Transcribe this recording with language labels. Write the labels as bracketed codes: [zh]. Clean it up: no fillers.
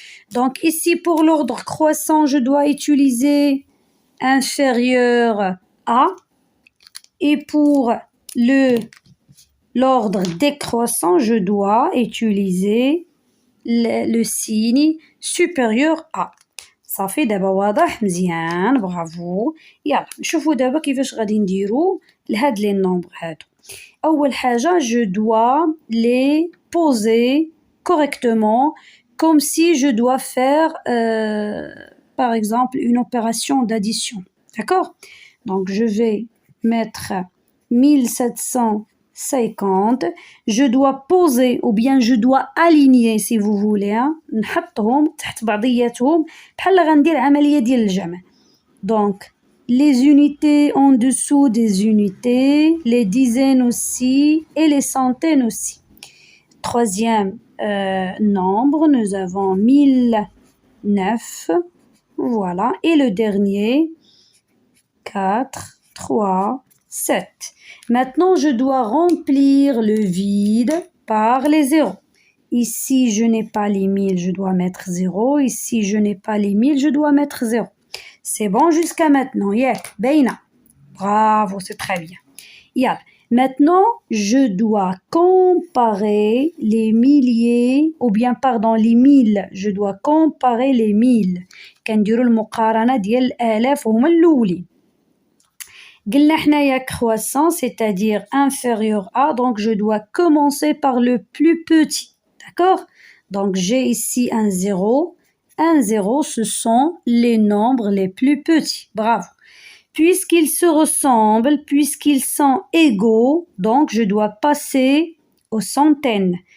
[fr] Donc ici pour l'ordre croissant, je dois utiliser inférieur à, et pour l'ordre décroissant, je dois utiliser le signe supérieur à. [ar] صافي دابا واضح مزيان, برافو. يلا نشوفوا دابا كيفاش غادي نديرو لهاد لي نومبر هادو. أول حاجة [fr] je dois les poser correctement comme si je dois faire par exemple une opération d'addition. D'accord? Donc je vais mettre 1750. Je dois poser ou bien je dois aligner si vous voulez. [ar] نحطهم تحت بعضياتهم بحال غندير عملية ديال الجمع. [fr] Donc les unités en dessous des unités, les dizaines aussi et les centaines aussi. Troisième nombre, nous avons 1009. Voilà. Et le dernier, 4, 3, 7. Maintenant, je dois remplir le vide par les zéros. Ici, je n'ai pas les 1000, je dois mettre 0. Ici, je n'ai pas les 1000, je dois mettre 0. C'est bon jusqu'à maintenant. Yeah, Beina. Bravo, c'est très bien. Yeah. Maintenant, je dois comparer les milliers, ou bien, pardon, les 1000. Je dois comparer les 1000. [ar] كنديروا المقارنة ديال الآلاف هما الأولين. قلنا حنايا [fr] croissant, c'est-à-dire inférieur à, donc je dois commencer par le plus petit. D'accord? Donc j'ai ici un 0. Un 0, ce sont les nombres les plus petits. Bravo. Puisqu'ils se ressemblent, puisqu'ils sont égaux, donc je dois passer aux centaines.